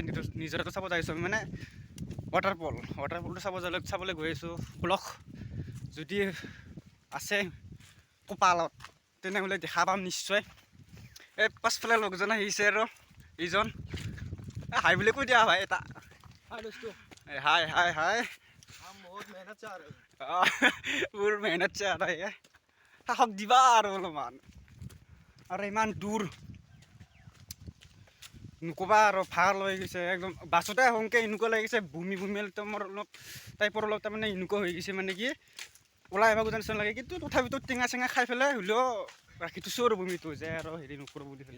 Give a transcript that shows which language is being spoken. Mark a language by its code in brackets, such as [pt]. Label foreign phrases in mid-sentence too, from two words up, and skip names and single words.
[as] নিজৰাটো চাব যাইছোঁ আমি, মানে ৱাটাৰফলটো চাবলৈ গৈ আছোঁ। ব্লগ যদি আছে কপালত তেনেহ'লে দেখা পাম নিশ্চয়। এই পাছফালে লগজন আহিছে আৰু এইজন হাই বুলি কৈ দিয়া ভাই এটা। [hi] हाय हाय हाय, हम बहुत मेहनत से आ रहे हैं। पूर मेहनत से आ रहे हैं। [as] তাহক দিবা আৰু অলপমান, আৰু ইমান দূৰ নক'বা আৰু ভাল হৈ গৈছে একদম। বাছতে আহোঁতে এনেকুৱা লাগিছে বমি মোৰ অলপ টাইপৰ অলপ তাৰমানে এনেকুৱা হৈ গৈছে, মানে কি ওলাই আহিব যেন লাগে। কিন্তু তথাপিতো টেঙা চেঙা খাই পেলাই হ'লেও ৰাখি থৈছোঁ আৰু বমিটো যে আৰু হেৰি নকৰোঁ বুলি পেলাই।